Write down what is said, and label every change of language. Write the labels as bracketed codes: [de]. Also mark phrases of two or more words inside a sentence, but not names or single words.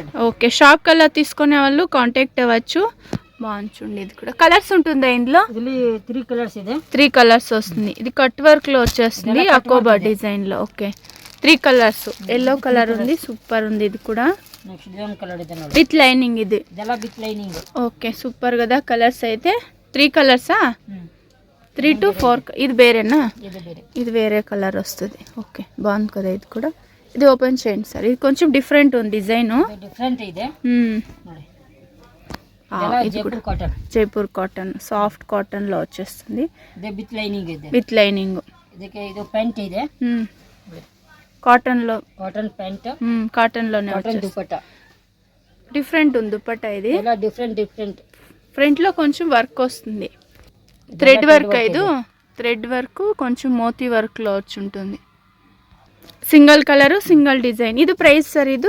[te] ఓకే షాప్ కల్లా తీసుకునే వాళ్ళు కాంటాక్ట్ అవ్వచ్చు. బాగుంది చూడండి. ఇది కూడా కలర్స్ ఉంటుందా ఇందులో? [kn] ఇది 3 కలర్స్ ಇದೆ. [te] 3 కలర్స్ వస్తుంది. ఇది [en] cut work [te] లో వచ్చేస్తుంది. అకోబా డిజైన్ లో. ఓకే 3 కలర్స్. [en] yellow colour [te] ఉంది. సూపర్ ఉంది ఇది కూడా. [kn] నెక్స్ట్ ఇదొక కలర్ ಇದೆ ನೋಡಿ. [en] with lining [te] ఇది. [kn] ಇದೆಲ್ಲ [en] with lining. [te] ఓకే సూపర్ కదా కలర్స్ అయితే. 3 కలర్సా? 3 to 4. ఇది వేరేనా? ఇది వేరే. ఇది వేరే కలర్ వస్తుంది. ఓకే బాగుంది కదా ఇది కూడా. ఇది ఓపెన్ చేయండి సార్. ఇది కొంచెం డిఫరెంట్ ఉంది డిజైన్. [kn] డిఫరెంట్ ಇದೆ ನೋಡಿ. [te] ఇది కూడా జైపూర్ కాటన్. [en] soft cotton [te] లో వచ్చేస్తుంది. [kn] ఇది [en] with lining [kn] ಇದೆ. [en] with lining. [kn] ಇದಕ್ಕೆ ಇದು ಪ್ಯಾಂಟ್ ಇದೆ. [te] కాటన్ లో. [en] cotton pant. [te] కాటన్ లోనే కాటన్ దుపట్టా. డిఫరెంట్ ఉంది దుపట్టా ఇది. ఇలా డిఫరెంట్ ఫ్రంట్ లో కొంచెం వర్క్ వస్తుంది. [en] thread work [te] ఇది. [en] thread work [te] కొంచెం మోతీ వర్క్ లో వచ్చి ఉంటుంది. [en] single colour single design. [te] ఇది ప్రైస్ సార్ ఇది